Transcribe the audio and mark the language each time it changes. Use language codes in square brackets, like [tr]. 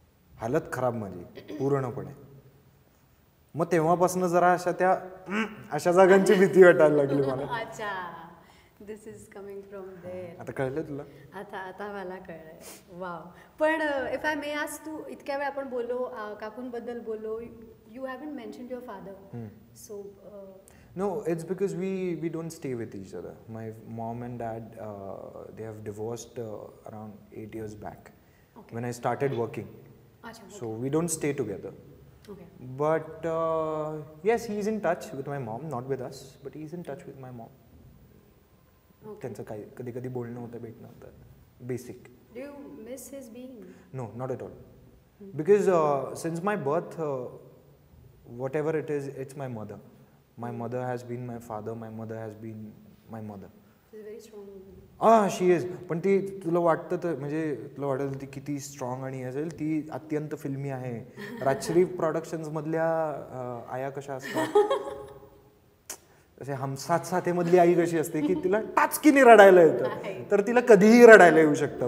[mr] हालत खराब माझी पूर्णपणे. मग तेव्हापासून जरा अशा जागांची भीती वाटायला लागली मला. [en] अच्छा, this is coming from there. [mr] आता कळलं तुला? आता मला कळलंय. वाव. पण [en] if I may ask, [mr] तू इतक्या वेळ आपण बोललो, काकूंबद्दल बोललो, [en] You haven't mentioned your father. So No, it's because we don't stay with each other. My mom and dad, they have divorced around 8 years back when I started working. So we don't stay together. Okay. But yes, he's in touch with my mom, not with us, but he's in touch with my mom. [mr] त्यांचं काही कधी कधी बोलणं होतं, भेटणं होतं, basic. [en] Do you miss his being? No, not at all. Because since my birth, whatever it is, it's my mother. My mother has been my father. My mother has been my mother. She's very strong. She is. [mr] पण ती तुला वाटतं तर म्हणजे तुला वाटेल ती किती स्ट्रॉंग आणि असेल, ती अत्यंत फिल्मी आहे. राजश्री प्रोडक्शन्स मधल्या आया कशा असतात, असे हम साथ साथे मधली आई कशी असते की तिला टाचकीने रडायला येतं, तर तिला कधीही रडायला येऊ शकतं.